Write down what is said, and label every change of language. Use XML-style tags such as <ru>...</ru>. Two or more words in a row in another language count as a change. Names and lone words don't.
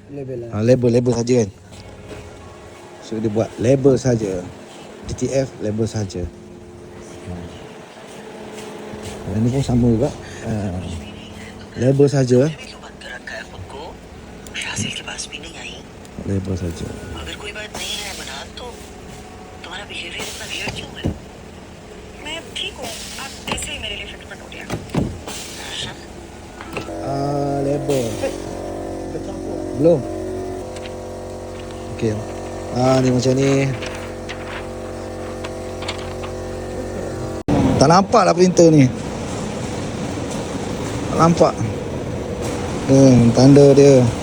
<ms>Label saja kan? So dia buat label saja. DTF label saja. Yang ni pun sama juga. Label saja. Label saja.</ms> <hi>अगर कोई बात नहीं है बना तो तुम्हारा बिहेवियर इतना वियर्ड क्यों है? मैं ठीक हूँ, आप ऐसे ही मेरे लिए फिट हो गया।</hi> <ms>Label. Belum. Okey. Ni macam ni. Tak nampak lah printer ni. Tak nampak. Tanda dia.</ms>